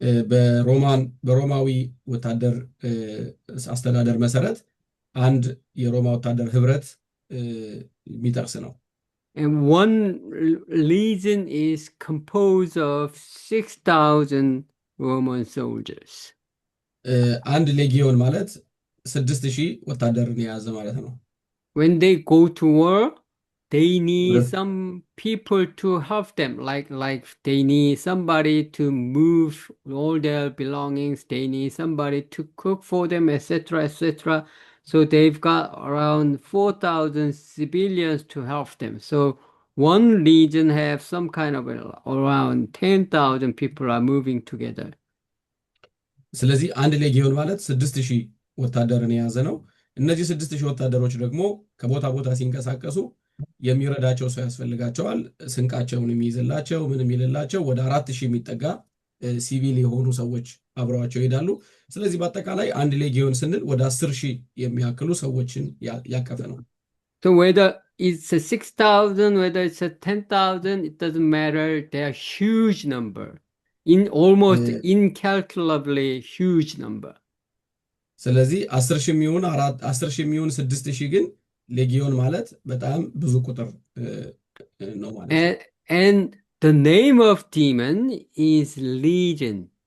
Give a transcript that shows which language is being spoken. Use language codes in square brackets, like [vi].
[am] በሮማዊ ወታደር አስተዳደር መሰረት አንድ የሮማ ወታደር ህብረት የሚጠቅስ ነው። [en] And one legion is composed of 6,000 Roman soldiers. አንድ ሌጊዮን ማለት 6,000 ወታደርን የያዘ ማለት ነው። When they go to war, they need some people to help them. Like they need somebody to move all their belongings. They need somebody to cook for them, etc., etc. So they've got around 4,000 civilians to help them. So one legion have some kind of around 10,000 people are moving together. [am] ስለዚህ አንድ ሌጊዮን ማለት 6,000 ወታደርን የያዘ ነው። እነዚህ 6,000 ወታደሮች ደግሞ ከቦታ ቦታ ሲንቀሳቀሱ የሚረዳቸው ሰው ያስፈልጋቸዋል። ስንቃቸውን የሚይዝላቸው ምን የሚልላቸው ወደ 4,000 የሚጠጋ ሲቪል የሆኑ ሰዎች አብረዋቸው ይሄዳሉ። ስለዚህ በአጠቃላይ አንድ ሌጊዮን ስንል ወደ 10,000 የሚያክሉ ሰዎችን ያቀፈ ነው። [en] So whether it's a 6,000, whether it's a 10,000, it doesn't matter. They're huge number, in almost incalculably huge number. [am] ስለዚህ 10,000 የሚሆን 10,000 የሚሆን 6,000 ግን ሌጊዮን ማለት በጣም ብዙ ቁጥር ነው ማለት ነው። [en] And the name of demon is legion.